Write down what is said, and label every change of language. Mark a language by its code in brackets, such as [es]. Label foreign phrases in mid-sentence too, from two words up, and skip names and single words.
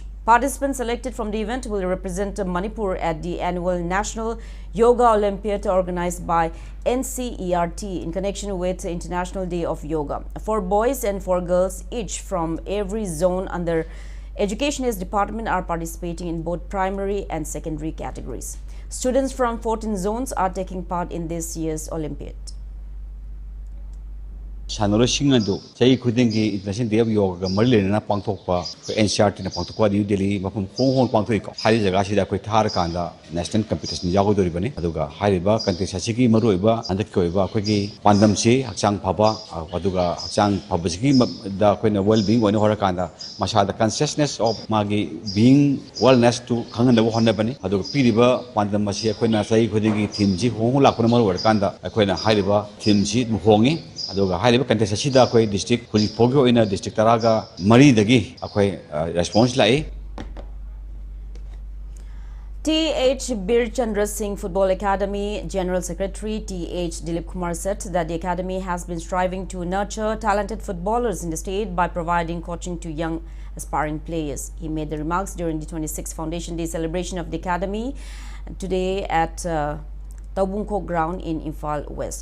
[en] Participants selected from the event will represent Manipur at the annual National Yoga Olympiad organized by NCERT in connection with the International Day of Yoga. 4 boys and 4 girls, each from every zone under Education as Department, are participating in both primary and secondary categories. Students from 14 zones are taking part in this year's Olympiad. [mni] ꯁꯥꯟꯅꯔꯣꯏꯁꯤꯡ ꯑꯗꯨ ꯆꯍꯤ ꯈꯨꯗꯤꯡꯒꯤ ꯏꯟꯇꯔꯅꯦꯁꯅꯦꯜ ꯗꯦ ꯑꯣꯐ ꯌꯣꯒꯥꯒ ꯃꯔꯤ ꯂꯩꯅꯅ ꯄꯥꯡꯊꯣꯛꯄ NCRTꯅ ꯄꯥꯡꯊꯣꯛꯄ ꯅ꯭ꯌꯨ ꯗꯦꯜꯂꯤ ꯃꯐꯝ ꯍꯣꯡ ꯄꯥꯡꯊꯣꯛꯏꯀꯣ ꯍꯥꯏꯔꯤꯕ ꯖꯒꯥꯁꯤꯗ ꯑꯩꯈꯣꯏ ꯊꯥꯔꯀꯥꯟꯗ [en] national competition [mni] ꯌꯥꯎꯒꯗꯧꯔꯤꯕꯅꯤ ꯑꯗꯨꯒ ꯍꯥꯏꯔꯤꯕ ꯀꯟꯇꯦꯁ ꯑꯁꯤꯒꯤ ꯃꯔꯨꯑꯣꯏꯕ ꯍꯟꯗꯛꯀꯤ ꯑꯣꯏꯕ ꯑꯩꯈꯣꯏꯒꯤ ꯄꯥꯟꯗꯝꯁꯤ ꯍꯛꯆꯥꯡ ꯐꯕ ꯑꯗꯨꯒ ꯍꯛꯆꯥꯡ ꯐꯕꯁꯤꯒꯤ ꯗ ꯑꯩꯈꯣꯏꯅ [en] well being [mni] ꯑꯣꯏꯅ ꯍꯣꯠꯅꯀꯥꯟꯗ ꯃꯁꯥꯗ [en] consciousness of [mni] ꯃꯥꯒꯤ [en] being wellnesstu [mni] ꯈꯪꯍꯟꯅꯕ ꯍꯣꯠꯅꯕꯅꯤ ꯑꯗꯨꯒ ꯄꯤꯔꯤꯕ ꯄꯥꯟꯗꯝ ꯑꯁꯤ ꯑꯩꯈꯣꯏꯅ ꯆꯍꯤ ꯈꯨꯗꯤꯡꯒꯤ ꯊꯤꯝꯁꯤ ꯍꯣꯡ ꯂꯥꯛꯄꯅ ꯃꯔꯝ ꯑꯣꯏꯔꯀꯥꯟꯗ ꯑꯩꯈꯣꯏꯅ ꯍꯥꯏꯔꯤꯕ ꯊꯤꯝꯁꯤ ꯍꯣꯡꯉꯤ ꯑꯗꯨꯒ ꯍꯥꯏꯔꯤꯕ ꯀꯟꯇꯦꯁ ꯑꯁꯤꯗ ꯑꯩꯈꯣꯏ ꯗꯤꯁꯇ꯭ꯔꯤꯛ ꯍꯧꯖꯤꯛ ꯐꯥꯎꯒꯤ ꯑꯣꯏꯅ ꯗꯤꯁꯇ꯭ꯔꯤꯛ 14ꯗꯒꯤ ꯑꯩꯈꯣꯏ ꯔꯦꯁꯄꯣꯟꯁ ꯂꯥꯛꯏ [en] T.H. Bir Chandra Singh Football Academy General Secretary T.H. Dilip Kumar said that the academy has been striving to nurture talented footballers in the state by providing coaching to young aspiring players. He made the remarks during the 26th Foundation Day celebration of the academy today at Taubungko ground in Imphal West.